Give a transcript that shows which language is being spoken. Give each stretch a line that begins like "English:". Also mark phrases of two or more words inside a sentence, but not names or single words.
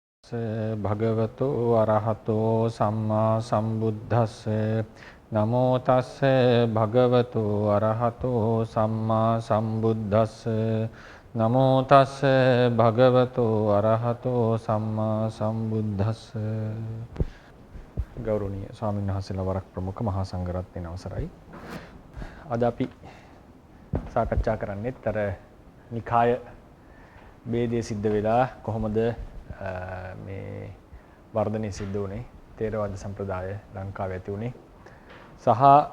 Pali: භගවතෝ අරහතෝ සම්මා සම්බුද්දස්ස නමෝ තස්ස භගවතෝ අරහතෝ සම්මා සම්බුද්දස්ස නමෝ තස්ස භගවතෝ අරහතෝ සම්මා සම්බුද්දස්ස.
Sinhala: ගෞරවනීය ස්වාමීන් වහන්සේලා වරක් ප්‍රමුඛ මහා සංඝරත්නයේ අවසරයි. අද අපි සාකච්ඡා කරන්නේ තර නිකාය ભેදයේ සිද්ධ වෙලා කොහොමද මේ වර්ධනය සිද්ධ වුණේ, තේරවාද සම්ප්‍රදාය ලංකාවේ ඇති වුණේ සහ